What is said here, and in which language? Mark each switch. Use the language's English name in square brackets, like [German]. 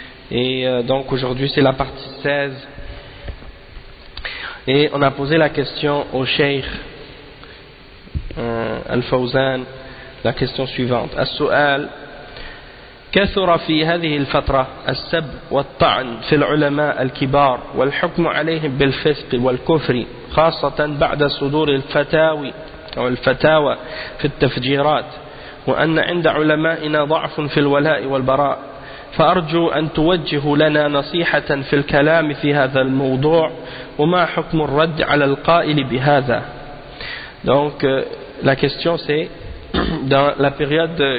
[French] Et donc aujourd'hui c'est la partie 16 et on a posé la question au Cheikh الفوزان la question suivante. [Arabic] السؤال: كثر في هذه الفترة السب والطعن في العلماء الكبار والحكم عليهم بالفسق والكفر خاصة بعد صدور الفتاوي أو الفتاوى في التفجيرات وأن عند علمائنا ضعف في الولاء والبراء فأرجو أن توجهوا لنا نصيحة في الكلام في هذا الموضوع وما حكم الرد على القائل بهذا. [French] Donc la question c'est dans cette période,